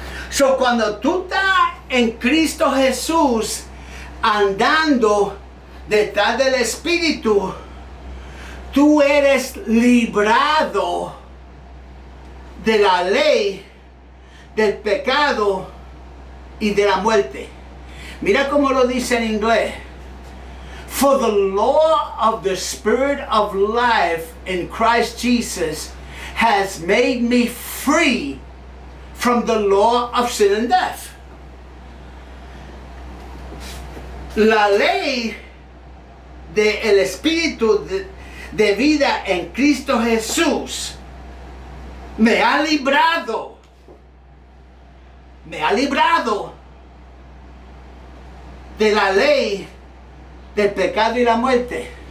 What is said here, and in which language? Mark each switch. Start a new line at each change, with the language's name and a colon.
Spanish: So, cuando tú estás en Cristo Jesús, andando detrás del Espíritu, tú eres librado de la ley, del pecado y de la muerte. Mira cómo lo dice en inglés.
English: For the law of the Spirit of life in Christ Jesus has made me free from the law of sin and death.
Spanish: La ley del Espíritu de vida en Cristo Jesús me ha librado de la ley del pecado y la muerte.